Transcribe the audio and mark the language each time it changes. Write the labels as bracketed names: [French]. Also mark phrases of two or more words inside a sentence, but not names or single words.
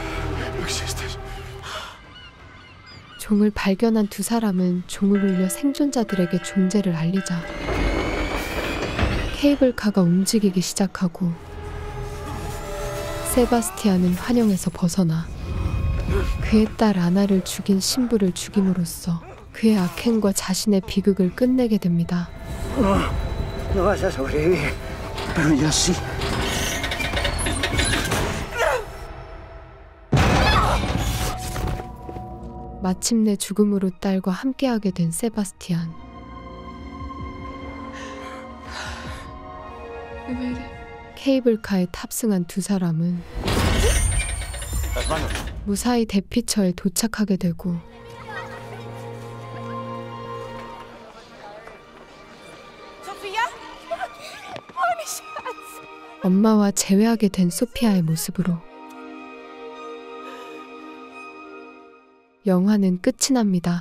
[Korean] 종을 발견한 두 사람은 종을 울려 생존자들에게 존재를 알리자 케이블카가 움직이기 시작하고 세바스티안은 환영에서 벗어나 그의 딸 아나를 죽인 신부를 죽임으로써 그의 악행과 자신의 비극을 끝내게 됩니다. [Spanish] No vas a sobrevivir, pero yo sí. [Korean] 마침내 죽음으로 딸과 함께하게 된 세바스티안. 케이블카에 탑승한 두 사람은 무사히 대피처에 도착하게 되고 엄마와 재회하게 된 소피아의 모습으로 영화는 끝이 납니다.